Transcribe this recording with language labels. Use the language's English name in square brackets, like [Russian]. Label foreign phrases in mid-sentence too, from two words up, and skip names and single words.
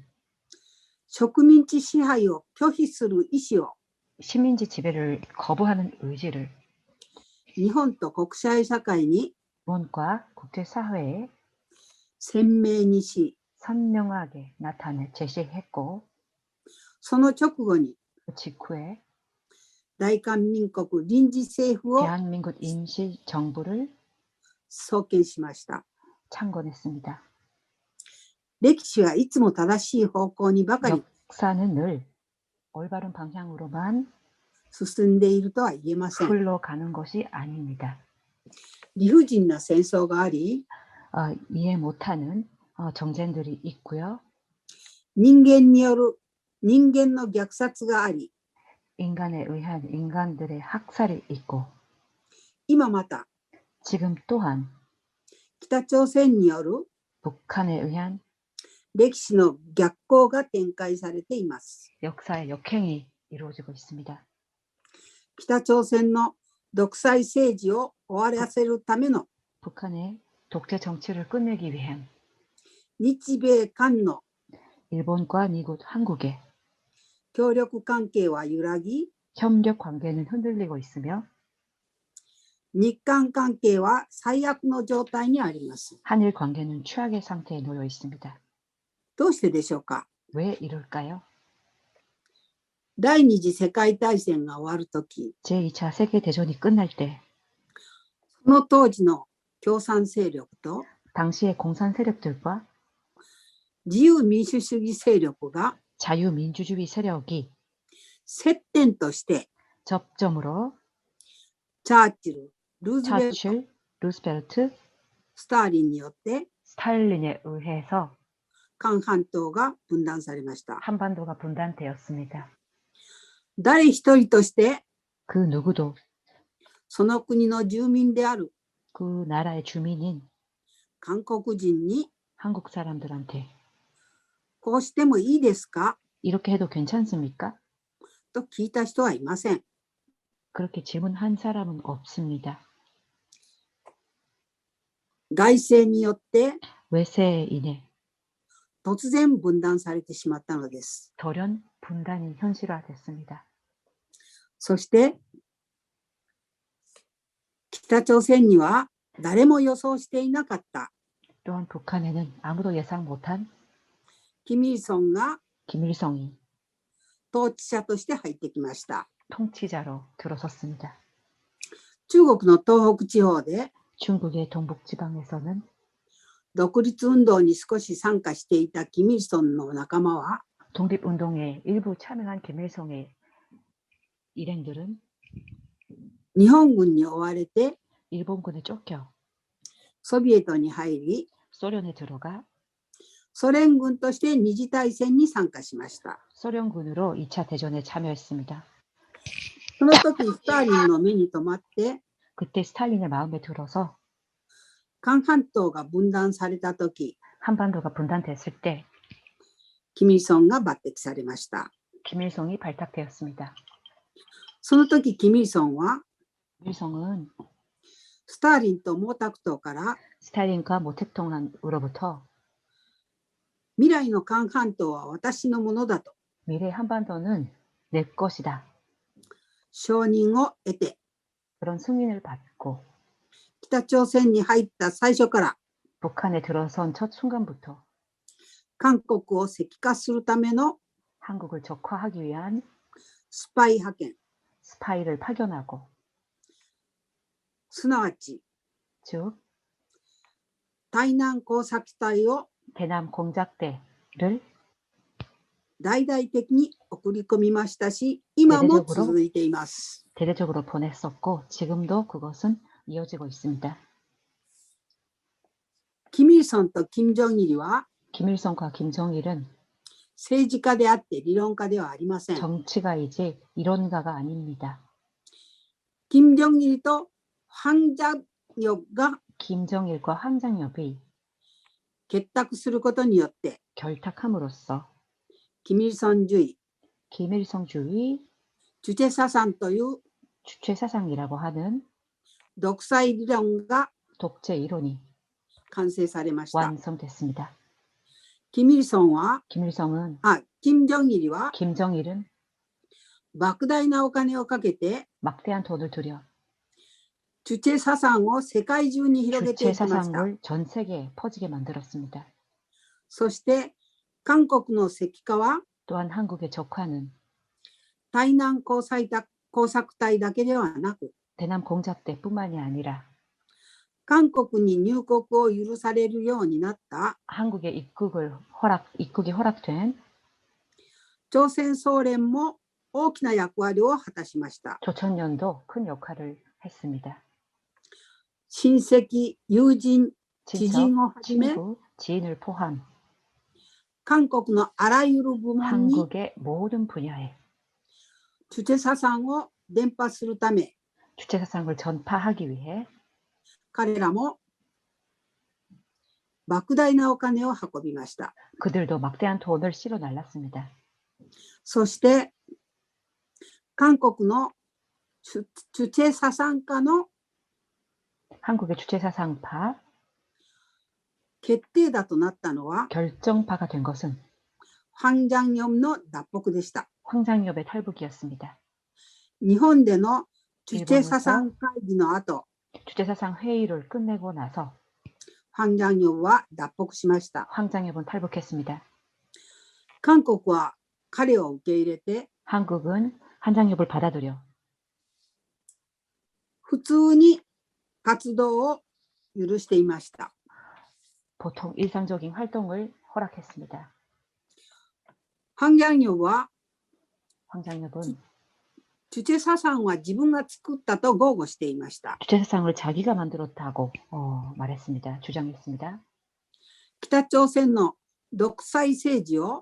[Japanese] 植民地支配を拒否する意思を [Korean] 식민지 지배를 거부하는 의지를 [Japanese] 日本と国際社会に [Korean] 원과 국제사회에 [Japanese] 鮮明にし、 [Korean] 선명하게 나타내 제시했고, [Japanese] その直後に [Korean] 그 직후에 [Japanese] 大韓民国臨時政府を [Korean] 대한민국 임시정부를 [Japanese] 創建しました。 [Korean] 창건했습니다. [Japanese] 歴史はいつも正しい方向にばかり [Korean] 역사는 늘 올바른 방향으로만 [Japanese] 進んでいるとは言えません。 [Korean] 흘러가는 것이 아닙니다. [Japanese] 理不尽な戦争があり、 [Korean] 이해 못하는 정쟁들이 있고요. [Japanese] 人間による人間の虐殺があり、 [Korean] 인간에 의한 인간들의 학살이 있고 [Japanese] 今また [Korean] 지금 또한 [Japanese] 北朝鮮による [Korean] 북한에 의한 [Japanese] 歴史の逆行が展開されています。 [Korean] 역사의 역행이 이루어지고 있습니다. [Japanese] 北朝鮮の独裁政治を終わらせるための [Korean] 북한의 독재 정치를 끝내기 위한 [Japanese] 日米韓の [Korean] 일본과 미국, 한국의 [Japanese] 協力関係は揺らぎ、 [Korean] 협력 관계는 흔들리고 있으며 [Japanese] 日韓関係は最悪の状態にあります。 [Korean] 한일 관계는 최악의 상태에 놓여 있습니다. [Japanese] どうしてでしょうか。 [Korean] 왜 이럴까요? [Japanese] 第二次世界大戦が終わるとき、 [Korean] 제2차 세계대전이 끝날 때 [Japanese] その当時の共産勢力と [Korean] 당시의 공산 세력들과 [Japanese] 自由民主主義勢力が [Korean] 자유민주주의 세력이 [Japanese] 接点として [Korean] 접점으로 [Japanese] チャーチル、ルーズベルト、 [Korean] 차칠, 루스벨트, [Japanese] スターリンによって [Korean] 스탈린에 의해서 [Japanese] 韓半島が分断されました。 [Korean] 한반도가 분단되었습니다. [Japanese] 誰一人として [Korean] 그 누구도 [Japanese] その国の住民である [Korean] 그 나라의 주민인 [Japanese] 韓国人に [Korean] 한국 사람들한테 [Japanese] こうしてもいいですか [Korean] 이렇게 해도 괜찮습니까? [Japanese] と聞いた人はいません。 [Korean] 그렇게 질문한 사람은 없습니다. [Japanese] 外政によって [Korean] 외세에 인해 [Japanese] 突然分断されてしまったのです。 [Korean] 돌연 분단이 현실화됐습니다. [Japanese] そして北朝鮮には誰も予想していなかった [Korean] 또한 북한에는 아무도 예상 못한 [Japanese] キム・イルソンが [Korean] 김일성이 [Japanese] 統治者として入ってきました。 [Korean] 통치자로 들어섰습니다. [Japanese] 中国の東北地方で [Korean] 중국의 동북지방에서는 [Japanese] 独立運動に少し参加していたキム・イルソンの仲間は [Korean] 독립운동에 일부 참여한 김일성의 일행들은 [Japanese] 日本軍に追われて [Korean] 일본군에 쫓겨 [Japanese] ソビエトに入り [Korean] 소련에 들어가 [Japanese] ソ連軍として二次大戦に参加しました。 [Korean] 소련군으로 2차 대전에 참여했습니다. [Japanese] その時スターリンの目に留まって [Korean] 그때 스탈린의 마음에 들어서 [Japanese] 韓半島が分断された時 [Korean] 한반도가 분단됐을 때 [Japanese] キム・イルソンが抜擢されました。 [Korean] 김일성이 발탁되었습니다. [Japanese] その時キム・イルソンは [Korean] 김일성은 [Japanese] スターリンと毛沢東から [Korean] 스탈린과 모택동으로부터 [Japanese] 未来の韓半島は私のものだと [Korean] 미래 한반도는 내 것이다. [Japanese] 承認を得て [Korean] 그런 승인을 받고 [Japanese] 北朝鮮に入った最初から [Korean] 북한에 들어선 첫 순간부터 [Japanese] 韓国を石化するための [Korean] 한국을 적화하기 위한 [Japanese] スパイ派遣 [Korean] 스파이를 파견하고 [Japanese] すなわち [Korean] 즉 [Japanese] 台南工作隊を [Korean] 대남 공작대를 [Japanese] 大々的に送り込みましたし、今も続いています。 [Korean] 대대적으로 보냈었고 지금도 그것은 이어지고 있습니다. [Japanese] キム・イルソンとキム・ジョンイルは [Korean] 김일성과 김정일은 [Japanese] 政治家であって理論家ではありません。 [Korean] 정치가이지 이론가가 아닙니다. [Japanese] キム・ジョンイルとハン・ジャニョが [Korean] 김정일과 황장엽이 [Japanese] 結託することによって [Korean] 결탁함으로써 [Japanese] キム・イルソン主義、 [Korean] 김일성주의 [Japanese] チュチェササンという [Korean] 주체사상이라고 하는 [Japanese] 独裁理論が [Korean] 독재 이론이 [Japanese] 完成されました。 [Korean] 완성됐습니다. [Japanese] キム・イルソンは、 [Korean] 김일성은 [Japanese] キム・ジョンイルは [Korean] 김정일은 [Japanese] 莫大なお金をかけて [Korean] 막대한 돈을 들여 [Japanese] チュチェササンを世界中に広げていきました。 [Korean] 주체사상을 전 세계에 퍼지게 만들었습니다. [Japanese] そして韓国の石化は [Korean] 또한 한국의 적화는 [Japanese] 台南工作隊だけではなく [Korean] 대남 공작대뿐만이 아니라 [Japanese] 韓国に入国を許されるようになった [Korean] 한국의 입국이 허락된 [Japanese] 朝鮮総連も大きな役割を果たしました。 [Korean] 조천년도 큰 역할을 했습니다. [Japanese] 親戚、友人、知 [Korean] 친척, [Japanese] 人をはじめ [Korean] 친구, 지인을 포함 [Japanese] 韓国のあらゆる部門に [Korean] 한국의 모든 분야에 [Japanese] チュチェササンを伝播するため [Korean] 주체 사상을 전파하기 위해 [Japanese] 彼らも莫大なお金を運びました。 [Korean] 그들도 막대한 돈을 실어 날랐습니다. [Japanese] そして韓国の主체ササン家の [Korean] 한국의 주체 사상파 [Japanese] 決定打となったのは [Korean] 결정파가 된 것은 [Japanese] ファン・ジャンヨムの脱北でした。 [Korean] 황장엽의 탈북이었습니다. [Japanese] 日本での主체ササン会議の後、 [Korean] 주체 사상 회의를 끝내고 나서 [Japanese] ファン・ジャンヨムは脱北しました。 [Korean] 황장엽은 탈북했습니다. [Japanese] 韓国は彼を受け入れて [Korean] 한국은 한장엽을 받아들여 [Japanese] 普通に活動を許していました。 [Korean] 보통 일상적인 활동을 허락했습니다. [Japanese] ファン・ジャンヨムは [Korean] 황장엽은 [Japanese] 主체ササンは自分が作ったと豪語していました。 [Korean] 주체 사상을 자기가 만들었다고 말했습니다. 주장했습니다. [Japanese] 北朝鮮の独裁政治を